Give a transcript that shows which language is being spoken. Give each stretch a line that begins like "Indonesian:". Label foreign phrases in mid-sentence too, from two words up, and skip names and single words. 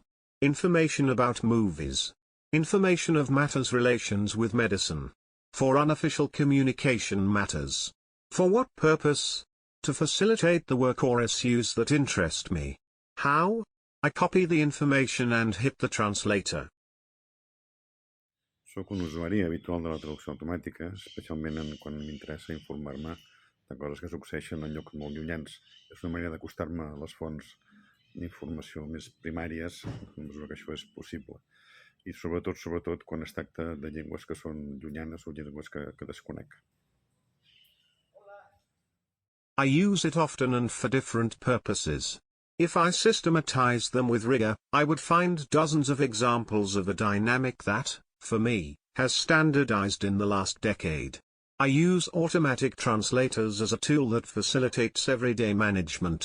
English: Information about movies. Information of matters relations with medicine. For unofficial communication matters. For what purpose? To facilitate the work or issues that interest me. How? I copy the information and hit the translator.
Catalan: Soc un usuari habitual de la traducció automàtica, especialment quan m'interessa informar-me de coses que succeeixen en llocs molt llunyans. És una manera d'acostar-me a les fonts d'informació més primàries, en mesura que això és possible. I sobretot quan es tracta de llengües que són llunyanes o llengües que desconec.
English: I use it often and for different purposes. If I systematize them with rigor, I would find dozens of examples of a dynamic that, for me, has standardized in the last decade. I use automatic translators as a tool that facilitates everyday management.